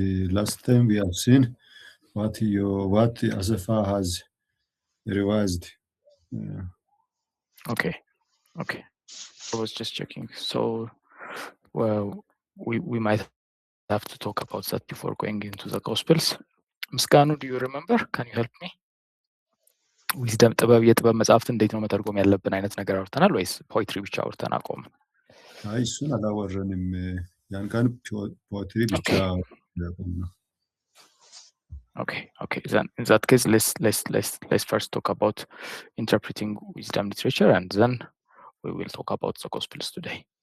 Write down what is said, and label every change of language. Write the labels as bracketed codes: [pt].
[en] The last time we have seen what Asafa has revised. Okay. I was just checking. So, well, we might have to talk about that before going into the Gospels. Mskanu, do you remember? Can you help me? [am] ዊዝደም የጥበብ መጽሐፍት እንዴት ነው መተርጎም ያለብን አይነት ነገር አውርተናል ወይስ ፖይትሪ ብቻ አውርተን አቆም? አይ እሱን አላወረንም። ያን ቀን ፖትሪ ብቻ ያቆም ነው። [en] Okay. Then in that case, let's first talk about interpreting wisdom literature, and then we will talk about the Gospels today.